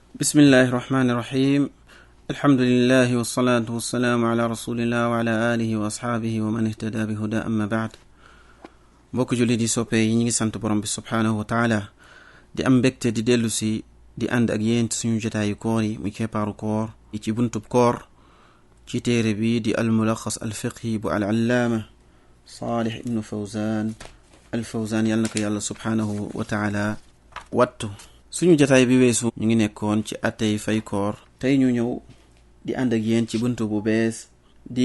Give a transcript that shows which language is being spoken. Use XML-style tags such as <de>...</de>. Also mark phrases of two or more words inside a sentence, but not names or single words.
<ar>بسم الله الرحمن الرحيم الحمد لله والصلاة والسلام على رسول الله وعلى آله وأصحابه ومن اهتدى بهدى</ar> <wo>أما بعد mbokk julli di soppe yi ñi ngi sant borom bi</wo> <ar>سبحانه وتعالى</ar> <wo>di am mbégte di dellu si di ànd ak yéen suñu jotaayu koor yi muy keppaaru koor yi ci buntub koor ci téere bi di al-mulakhas al-fiqhi bu al-allaama Salih ibn Fawzan al-Fawzan yàlla na ko yàlla</wo> <ar>سبحانه وتعالى</ar> <wo>wattu suñu jotaay bi weesu ñu ngi nekkoon ci attey fay koor tey ñu ñëw di ànd ak yéen ci buntu bu bees di</wo>